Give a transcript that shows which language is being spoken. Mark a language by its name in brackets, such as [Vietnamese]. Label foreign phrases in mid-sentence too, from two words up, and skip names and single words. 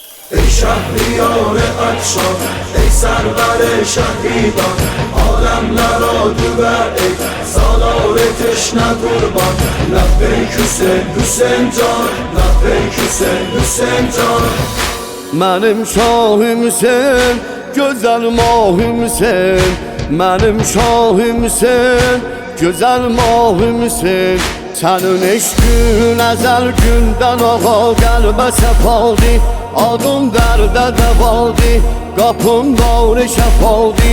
[Persian] ای شهریار اقشار، ای سرور شهیدان، عالم نرادو و ای سالار تشنه قربان. لبیک حسین، حسین جان، لبیک حسین، حسین جان. [Azerbaijani] Mənim şahimsən, gözəl mahimsən. Mənim şahimsən, gözəl mahimsən. Sənin eşqin əzəl gündən ağa qəlbə səfaldi. Adım dərdə dəvaldi, qapım bağrı şəfaldi.